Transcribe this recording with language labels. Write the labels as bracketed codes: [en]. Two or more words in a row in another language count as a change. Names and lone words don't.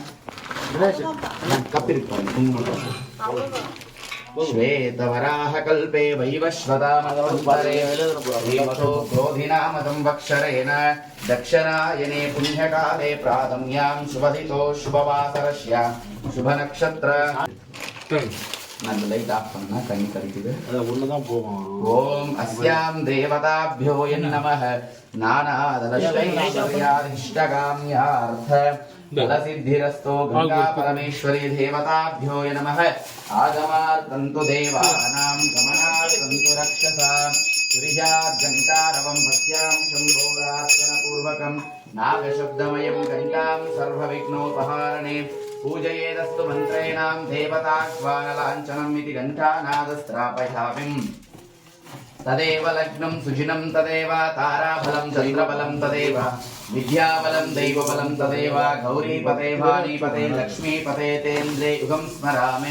[sa] ಶ್ವೇತವರಾಹ ಕಲ್ಪೆ ವೈವಸ್ವತಾಮನ್ವಂತರೆ ಶ್ರೀಮತೋ ಕ್ರೋಧಿನಾಮ ಸಂವತ್ಸರೇಣ ದಕ್ಷಿಣಾಯನೆ ಪುಣ್ಯಕಾಲೆ ಪ್ರಾತಮ್ಯಾಂ ಶುಭದಿತೋ ಶುಭವಾಸರಸ್ಯ ಶುಭ ನಕ್ಷತ್ರ. [kn] ನಾನು [en] light off [kn] பண்ணா ಕಣ್ಣು ಕರಿತಿದೆ. [ta] உள்ளதான் போவோம். [sa] ಓಂ ಅಸ್ಯಾಂ ದೇವತಾಭ್ಯೋ ನಮಃ. ನಾನಾದಲಶ್ರೈಶ್ವರ್ಯಾದಿಷ್ಟಕಾಮ್ಯಾರ್ಥ ಫಲಸಿದ್ಧಿರಸ್ತೋ ಗಂಗಾ ಪರಮೇಶ್ವರಿ ದೇವತಾಭ್ಯೋ ನಮಃ. ಆಗಮಾರ್ಥಂತು ದೇವಾನಾಂ ಗಮನಾರ್ಥಂತು ರಕ್ಷಸಾಂ ತುರಿಜಾರ್ಘಂಟಾರವಂ ಭಕ್ತ್ಯಾಂ ಶಂಭೋರಾರ್ಚನ ಪೂರ್ವಕಂ ನಾಗಶಬ್ದಮಯಂ ಘಂಟಾಂ ಸರ್ವವಿಘ್ನೋಪಹಾರಣೆ पूजयेदस्तु मंत्रेणां देवताह्वानलाञ्छनम् इति घण्टानादस्त्रापयामि. तदेव लग्नं सुजिनं तदेव ताराबलं चन्द्रबलं तदेव विद्याबलं दैवबलं तदेव गौरीपते वाणीपते लक्ष्मीपते तेन्द्रे युगं स्मरामि.